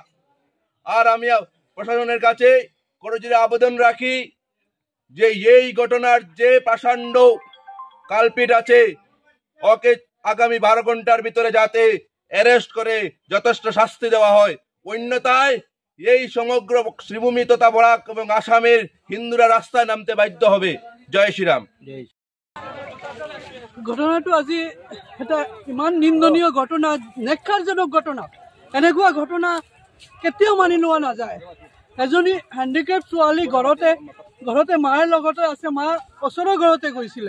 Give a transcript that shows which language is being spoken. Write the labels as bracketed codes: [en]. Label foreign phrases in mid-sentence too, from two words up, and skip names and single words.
[bn] আর আমি প্রশাসনের কাছে করজোড়ে আবেদন রাখি যে এই ঘটনার যে পাষণ্ড কালপিট আছে ওকে আগামী 12 ঘন্টার ভিতরে যাতে অ্যারেস্ট করে যথেষ্ট শাস্তি দেওয়া হয়। অন্যথায় এই সমগ্র শ্রীভূমি তথা বরাক এবং আসামের হিন্দুরা রাস্তায় নামতে বাধ্য হবে। জয় শ্রীরাম। [as] ঘটনাটো আজি এটা ইমান নিন্দনীয় ঘটনা, নেক্ষাৰজনক ঘটনা। এনেকুৱা ঘটনা কেতিয়াও মানি লোৱা নাযায়। এজনী হেণ্ডিকেপ ছোৱালী ঘৰতে মাৰ লগতে আছে, মা ওচৰৰ ঘৰতে গৈছিলে।